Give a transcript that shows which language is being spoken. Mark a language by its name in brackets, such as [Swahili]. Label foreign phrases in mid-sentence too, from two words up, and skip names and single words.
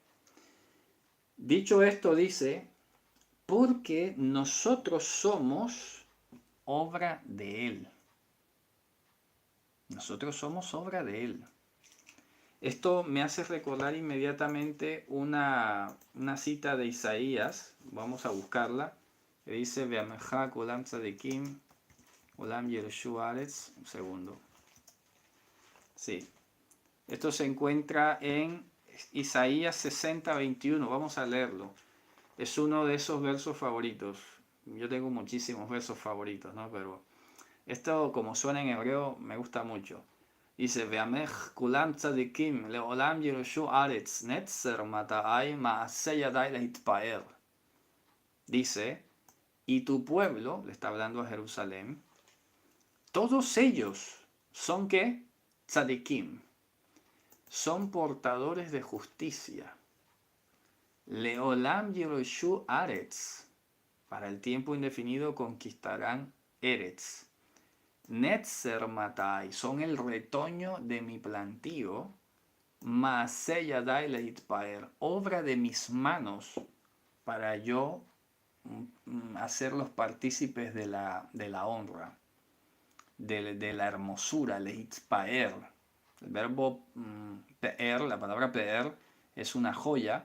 [Spanish] Dicho esto, dice, porque nosotros somos obra de Él. Nosotros somos obra de Él. Esto me hace recordar inmediatamente una cita de Isaías, vamos a buscarla, que dice, [Hebrew] ועמך כולם צדיקים, לעולם יירשו הארץ, [Spanish] un segundo. Sí, esto se encuentra en Isaías 60, 21, vamos a leerlo. Es uno de esos versos favoritos. Yo tengo muchísimos versos favoritos, ¿no? Pero esto, como suena en hebreo, me gusta mucho. Dice, [Hebrew] ועמך כולם צדיקים לעולם יירשו ארץ נצר מטעי מעשה ידי להתפאר. [Spanish] Dice, y tu pueblo, le está hablando a Jerusalén, todos ellos son ¿qué? Tzadikim. Son portadores de justicia. [Hebrew] לעולם יירשו ארץ. [Spanish] Para el tiempo indefinido conquistarán Eretz. [Hebrew] נצר מטעי, [Spanish] son el retoño de mi plantío. [Hebrew] מעשה ידי להתפאר, [Spanish] obra de mis manos para yo hacerlos partícipes de la honra, de la hermosura, leitpaer. El verbo peer, la palabra peer, es una joya.